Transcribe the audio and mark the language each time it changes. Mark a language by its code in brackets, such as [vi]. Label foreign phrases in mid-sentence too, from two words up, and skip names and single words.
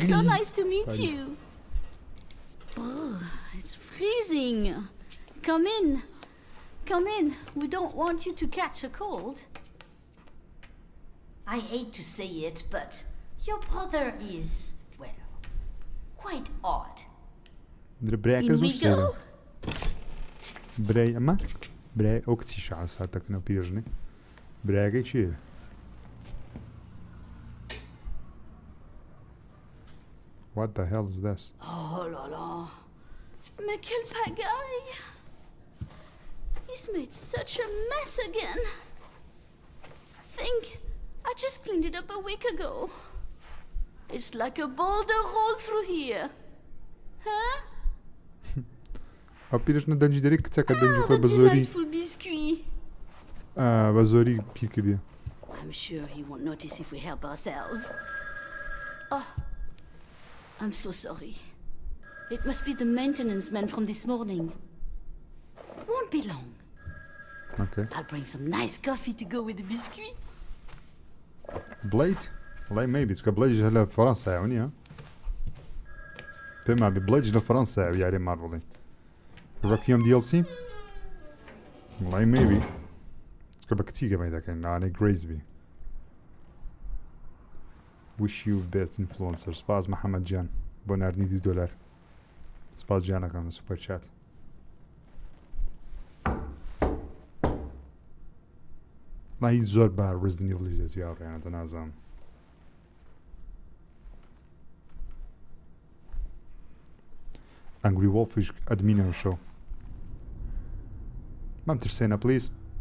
[en] It's so nice to meet you. It's freezing. Come in. Come in. We don't want you to catch a cold. I hate to say it, but your brother is, well, quite odd. In we go. [ckb] برای ئەمە برای ئەو کچی شعساتەکەنەوە پیرژنێ برایەکەی چییە؟ [en] What the hell is this? [fr] Oh là là. Mais quelle pagaille. [en] He's made such a mess again. Think, I just cleaned it up a week ago. It's like a boulder rolled through here. Huh? [ckb] ئەو پیرژنە دەنجی دەری کچەکە دەنجی خۆی [en] Ah, [ckb] بە [en] the [ckb] زۆری [en] delightful biscuit. [ckb] بە زۆری پیر کردی. [en] I'm sure he won't notice if we help ourselves. Oh, I'm so sorry. It must be the maintenance man from this morning. Won't be long. Okay. I'll bring some nice coffee to go with the biscuit. [ckb] بڵیت وڵای maybe چکە بڵیج لە فەڕەنسایەوە نییە پێم وابێ بڵیج لە فەڕەنسایە یاری مارڤڵی ڕەکیەم DLC وڵای maybe چکە بە کچی گەمەی دەکەین لەوانەی گرەیزبی [en] wish you best influencer [ckb] سپاس محەممەد گیان بۆ ناردنی $2 سپاس گیانەکەم [en] super chat [ckb] ما هیچ زۆر بە ڕزدنی بڵیش دەچی هاوڕێیانە نازانم ئەنگری وۆڵفیش ئەدمینەوە شەو مەم ترسێنە پلیز